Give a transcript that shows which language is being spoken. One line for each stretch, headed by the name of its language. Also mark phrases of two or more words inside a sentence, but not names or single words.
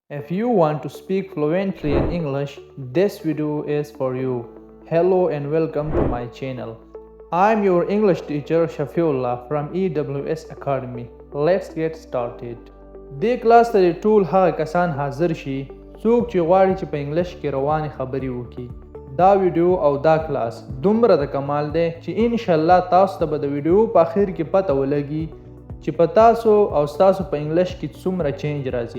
English: If you want to speak fluently in English, this video is for you. Hello and welcome to my channel. I'm your English teacher Shafiullah from EWS Academy. Let's get started.
Pashto: دې کلاس ته ټول هغه کسان حاضر شي څوک چې غواړي چې په انګلیش کې روانې خبرې وکړي. دا ویډیو او دا کلاس دومره د کمال دی چې
Arabic: ان شاء الله
Pashto: تاسو ته به د ویډیو په اخر کې پته ولګي چې په تاسو او ستاسو په انګلیش کې څومره چینج راځي.